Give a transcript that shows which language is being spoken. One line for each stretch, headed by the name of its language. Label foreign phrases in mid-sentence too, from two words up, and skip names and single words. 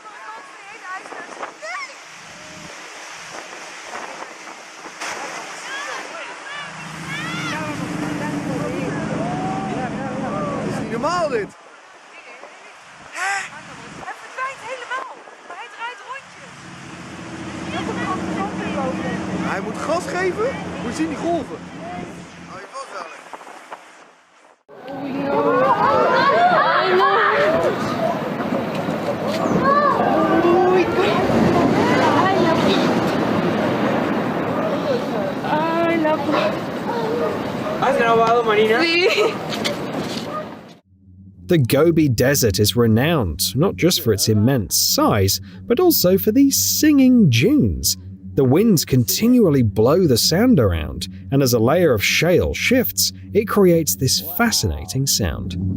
Dutch: Dat is niet normaal dit! Hè? Hij verdwijnt helemaal, maar hij draait rondjes. Hij moet gas geven? Moet je zien die golven? Hou je vast wel.
Spanish: ¿Has grabado, Marina? Sí.
English: The Gobi Desert is renowned, not just for its immense size, but also for these singing dunes. The winds continually blow the sand around, and as a layer of shale shifts, it creates this fascinating sound.